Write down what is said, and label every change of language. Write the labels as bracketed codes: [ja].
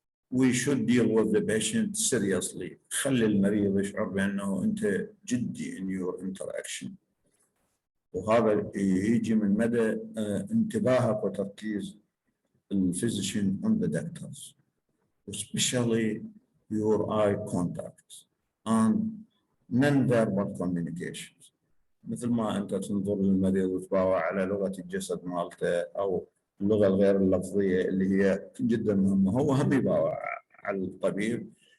[en] We should deal with the patient seriously. [ar] خلي المريض يشعر بأنه أنت جدي [en] in your interaction. [ar] وهذا يجي من مدى انتباهك وتركيز الفيزيشن [en] on the doctors, especially your eye contact and non-verbal communications. [ar] مثل ما أنت تنظر للمريض وتباوع على لغة الجسد مالته أو اللغة الغير اللفظية اللي هي جدا مهمة، هو هم يباوع على الطبيب.